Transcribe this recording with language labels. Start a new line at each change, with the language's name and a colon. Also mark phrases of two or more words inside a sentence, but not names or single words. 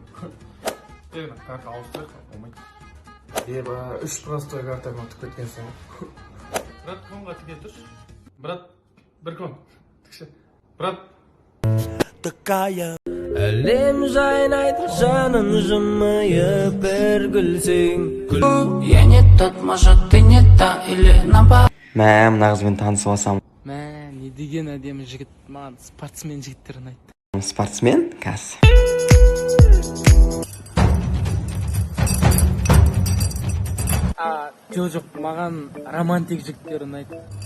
Kazakh: Дегін, карта ауыстырайық, болмайды. Еба, 3 простой картамен ұтып кеткенсің ғой. Брат, конға тіке тұршы. Брат, бір кон. Тікші. Брат. Әлем жайнайды, жанын жымайып бір күлсең.
Russian: Я не тот, может ты не та или наоборот.
Kazakh: Мә, мына қызбен танысып алсам. Мә, не деген әдемі жігіт, маған спортсмен жігіттер ұнайды. Спортсмен? Кәс. Жоқ, маған романтик жігіттер ұнайды.